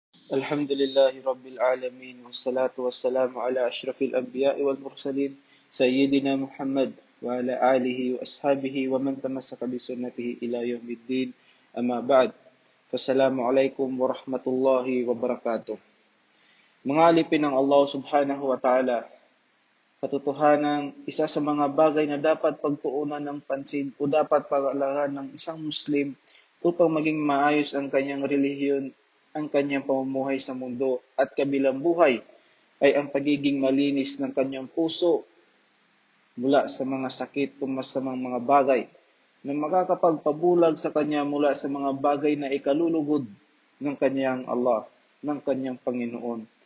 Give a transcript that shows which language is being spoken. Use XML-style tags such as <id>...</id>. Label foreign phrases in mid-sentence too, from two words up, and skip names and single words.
<ar>الحمد لله رب العالمين والصلاة والسلام على أشرف الأنبياء والمرسلين سيدنا محمد وعلى آله وأصحابه ومن تمسك بسنته إلى يوم الدين أما بعد فالسلام عليكم ورحمة الله وبركاته.</ar> <tl>Mga alipin ng Allah</tl> <ar>سبحانه وتعالى,</ar> <tl>katotohanan isa sa mga bagay na dapat pagtuunan ng pansin o dapat pag-alahan ng isang Muslim upang maging maayos ang kanyang relihiyon, ang kanyang pamumuhay sa mundo at kabilang buhay ay ang pagiging malinis ng kanyang puso mula sa mga sakit o masamang mga bagay na makakapagpabulag sa kanya mula sa mga bagay na ikalulugod ng kanyang Allah, ng kanyang Panginoon.</tl>